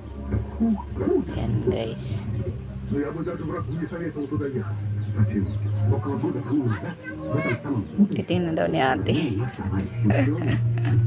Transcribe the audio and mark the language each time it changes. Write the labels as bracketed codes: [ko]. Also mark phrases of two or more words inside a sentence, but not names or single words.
[tl] Yan guys. [ru] Я бы даже врагу не советовал туда ехать. Зачем? Около года тому назад в этом самом [tl] Titingnan daw ni ate.